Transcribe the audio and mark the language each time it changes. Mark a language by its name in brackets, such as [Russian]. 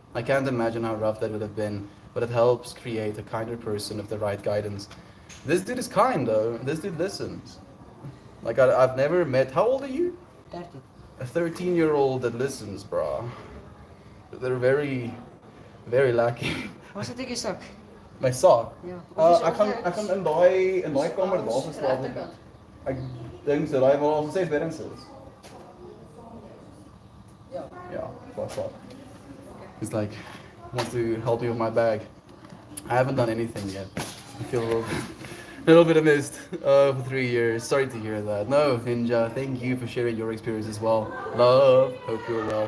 [English] I can't imagine how rough that would have been, but it helps create a kinder person with the right guidance. This dude is kind though. This dude listens. Like I've never met, how old are you? 30. A 13-year-old that listens, bro. they're very, very lacking. [Afrikaans] Waar sit ek die sak? [English] My sock. [Afrikaans] Ja. Ek kan in daai kamer daar so slaap. Ek dink so daai waar ons 6 beddens is. Ja. [English] Yeah, what's up? He's like, wants to help me with my bag. I haven't done anything yet. I feel a little bit amazed for 3 years. Sorry to hear that. No, Ninja, thank you for sharing your experience as well. Love, hope you're well.